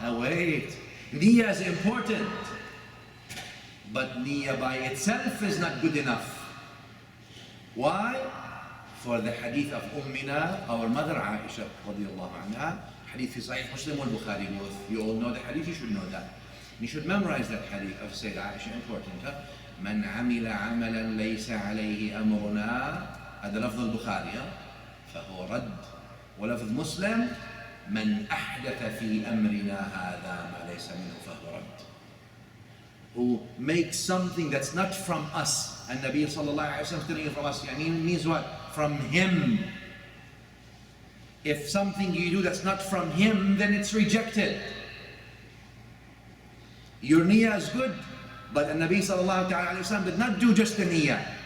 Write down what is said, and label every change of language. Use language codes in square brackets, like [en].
[en] Now wait, niyyah is important, but niyyah by itself is not good enough. Why? For the hadith of Ummina, our mother Aisha radiallahu anha, hadith fi Sahih Muslim wal Bukhari. You all know the hadith, you should know that. You should memorize that hadith of Sayyida Aisha, important. Huh? [ar] من عمل عملا ليس عليه أمرنا, هذا لفظ البخاري, فهو رد. ولفظ مسلم من أحدث في أمرنا هذا ما ليس منه فهو رد. [en] Who makes something that's not from us, and Nabi sallallahu alayhi wa sallam telling you from us, means what? From him. If something you do that's not from him, then it's rejected. Your niyyah is good, but the Nabi sallallahu alayhi wa sallam did not do just the niyyah.